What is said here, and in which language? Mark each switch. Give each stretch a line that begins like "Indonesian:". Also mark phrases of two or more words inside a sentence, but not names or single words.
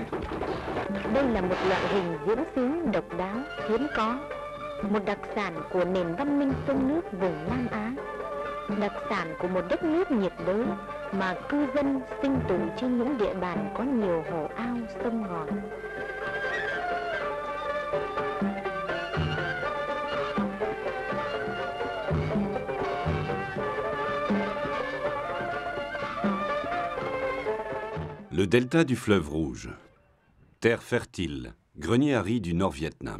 Vietnamese: Đây là một loại hình diễn xướng độc đáo, hiếm có, một đặc sản của nền văn minh sông nước vùng Nam Á, đặc sản của một đất nước nhiệt đới mà cư dân sinh tồn trên những địa bàn có nhiều hồ ao, sông ngòi.
French: Le delta du fleuve Rouge. Terre fertile, grenier à riz du Nord-Vietnam.